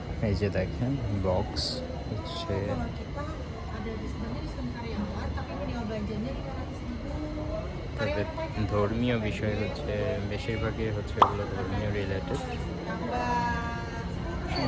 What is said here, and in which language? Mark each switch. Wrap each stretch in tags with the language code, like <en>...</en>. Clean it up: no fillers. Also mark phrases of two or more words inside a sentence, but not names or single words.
<bn>এই যে দেখেন বক্স হচ্ছে</bn> <id>Kalau kita ada diskon karyawan, tapi minimal belanjanya 500.000.</id> <bn>তাদের</bn> <id>Karyawan banyak.</id> <bn>ধর্মীয় বিষয় হচ্ছে বেশিরভাগই হচ্ছে এগুলো ধর্মীয় রিলেটেড।</bn> <id>Tambah</id>